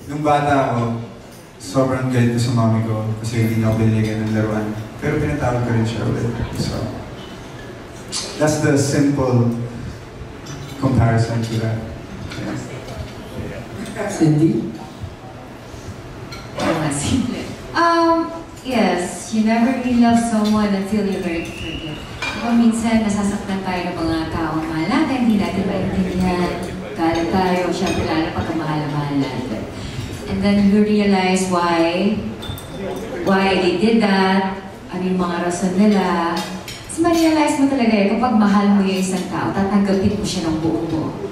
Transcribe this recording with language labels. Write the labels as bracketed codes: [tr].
[tl] nung bata ako, sobrang galit ko sa mami ko kasi hindi na ako binigyan ng laruan. Pero pinatawag ko rin siya ulit. [en] So, that's the simple comparison to that. Yeah. Cindy? Simple. Yes, you never really love someone until you learn to forgive. [tl] Diba minsan nasasaktan tayo ng mga taong mahal natin, hindi natin maintindihan, galit tayo, syempre lalo pagkamahal na mahal natin. [en] And then you realize why they did that, [tl] ano yung mga rason nila. Kasi ma-realize mo talaga kapag mahal mo yung isang tao, tatanggapin mo siya ng buong buo.